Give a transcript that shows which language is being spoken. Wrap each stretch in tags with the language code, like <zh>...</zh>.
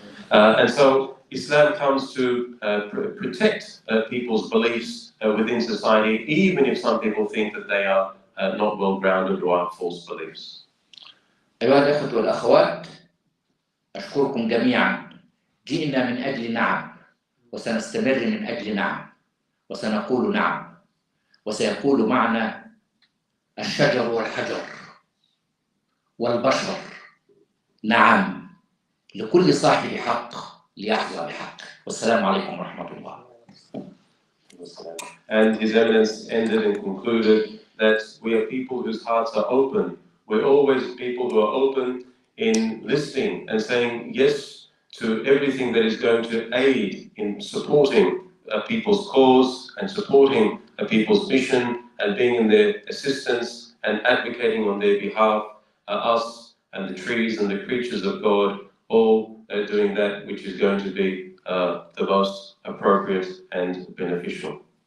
<en>And so Islam comes to protect people's beliefs within society, even if some people think that they are not well-grounded or are false beliefs.</en> <ar>أيها الأخوة والأخوات، أشكركم جميعا. جئنا من أجل نعم، وسنستمر من أجل نعم، وسنقول نعم، وسيقول معنا الشجر والحجر والبشر نعم لكل صاحب حق ليحظى بحق. والسلام عليكم ورحمة الله.</ar> <en>And His Eminence ended and concluded that we are people whose hearts are open. We're always people who are open in listening and saying yes to everything that is going to aid in supporting people's cause and supporting people's mission and being in their assistance and advocating on their behalf, us and the trees and the creatures of God, all doing that which is going to be the most appropriate and beneficial.</en>